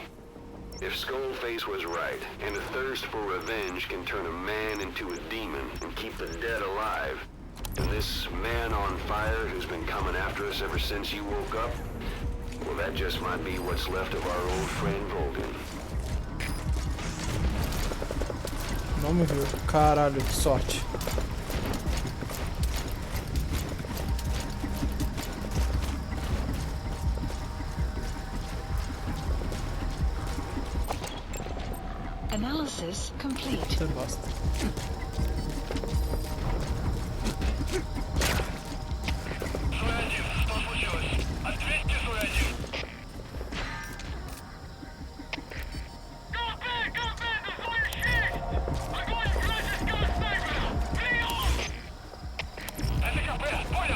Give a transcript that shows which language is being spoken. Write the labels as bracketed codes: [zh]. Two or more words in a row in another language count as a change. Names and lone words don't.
[en] If Skullface was right, and a thirst for revenge can turn a man into a demon and keep the dead alive, then this man on fire who's been coming after us ever since you woke up, well, that just might be what's left of our old friend Vulcan. [pt] Não me viu. Caralho, que sorte. [en] Analysis complete. [pt] Você gosta. [ru] Суэдин, что случилось? Ответьте, Суэдин. Это КП, понял.